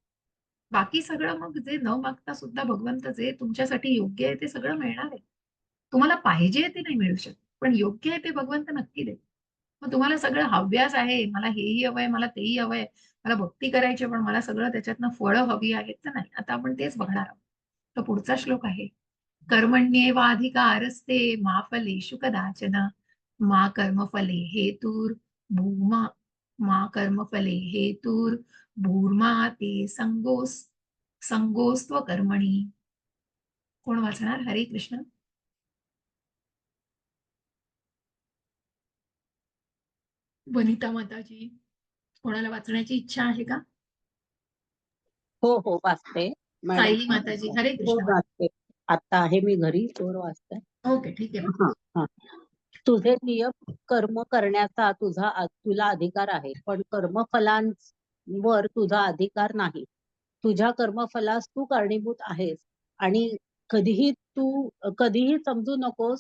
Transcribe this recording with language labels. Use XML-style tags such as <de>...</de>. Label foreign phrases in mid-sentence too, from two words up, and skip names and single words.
<mr>बाकी सगळं मग जे न मागता सुद्धा भगवंत जे तुमच्यासाठी योग्य आहे ते सगळं मिळणार आहे. तुम्हाला पाहिजे ते नाही मिळू शकत, पण योग्य आहे ते भगवंत नक्की देईल. मग तुम्हाला सगळं हव्यास आहे, मला हेही हवंय, मला तेही हवंय, मला भक्ती करायची पण मला सगळं त्याच्यातनं फळं हवी आहेत, तर नाही. आता आपण तेच बघणार आहोत. तर पुढचा श्लोक आहे,</mr> <sa>कर्मण्येवाधिकारस्ते मा फलेषु कदाचन मा कर्मफले हेतुर्भूमा मा कर्मफले हेतुर्भूर्मा ते संगोस्त्व कर्मणी.</sa> <mr>कोण वाचणार? हरे कृष्ण. वनिता माताजी, कोणाला वाचण्याची इच्छा आहे का? हो हो वाचते मॅडम. सायली माताजी, हरे हो कृष्ण. वाचते. आता आहे मी घरी, तोवर वाचते. ओके, ठीक आहे. हा हा. तुझे नियम कर्म करण्याचा तुला अधिकार आहे, पण कर्मफलांवर तुझा अधिकार नाही. तुझ्या कर्मफलास तू कारणीभूत आहेस आणि कधीही समजू नकोस.</mr>